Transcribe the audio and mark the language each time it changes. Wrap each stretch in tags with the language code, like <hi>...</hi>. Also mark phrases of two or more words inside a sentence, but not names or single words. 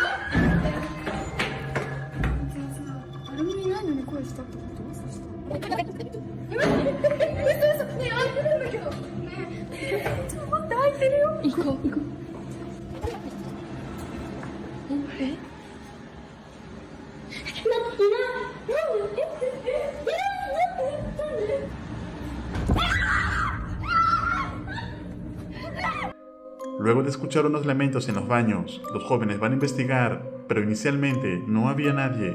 <ja>誰もいないのに声したってこと嘘ねえ開いてるんだけどちょっと待って開いてるよ行こうえ</ja> <es>Luego de escuchar unos lamentos en los baños, los jóvenes van a investigar, pero inicialmente no había nadie.</es>